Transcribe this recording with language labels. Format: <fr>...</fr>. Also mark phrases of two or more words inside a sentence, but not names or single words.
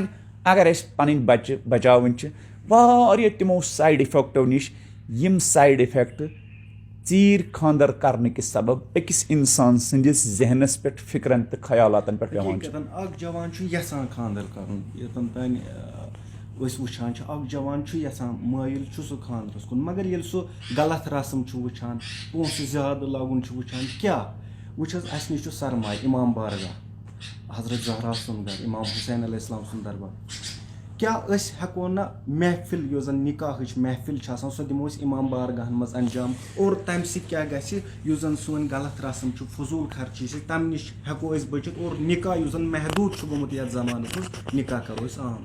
<ks>اگر أسۍ پنٕنۍ بچہِ بچاوٕنۍ چھِ واریاہ تِمو سایڈ اِفیکٹو نِش یِم سایڈ اِفیکٹ ژیٖرۍ خاندر کرنہٕ کہِ سبب أکِس انسان سٕنٛدِس ذہنس پٮ۪ٹھ فِکرن تہٕ خیالاتن پٮ۪ٹھ پیوان چھِ. اکھ جوان چھُ یژھان خاندر کرُن یوٚتن تانۍ أسۍ وٕچھان چھِ اکھ جوان چھُ یژھان مٲیِل چھُ سُہ خاندرس کُن مگر ییٚلہِ سُہ غلط رسم چھُ وٕچھان پونٛسہٕ زیادٕ لگُن چھُ وٕچھان کیاہ وٕچھ حظ اَسہِ نِش چھُ سرمایہِ امام بارگاہ حضرت زہرا سُنٛد گرٕ امام حُسین علیہ السلام سُنٛد دربار. کیاہ أسۍ ہٮ۪کو نہ محفِل یۄس زن نکاحٕچ محفِل چھِ آسان سۄ دِمو أسۍ امام بارگاہن منٛز انجام اور تمہِ سۭتۍ کیاہ گژھِ یُس زن سٲنۍ غلط رسم چھُ فضوٗل خرچی چھِ تمہِ نِش ہٮ۪کو أسۍ بٔچِتھ اور نکاح یُس زن محدوٗد چھُ گوٚمُت یتھ زمانس منٛز نکاح کرو أسۍ عام.</ks>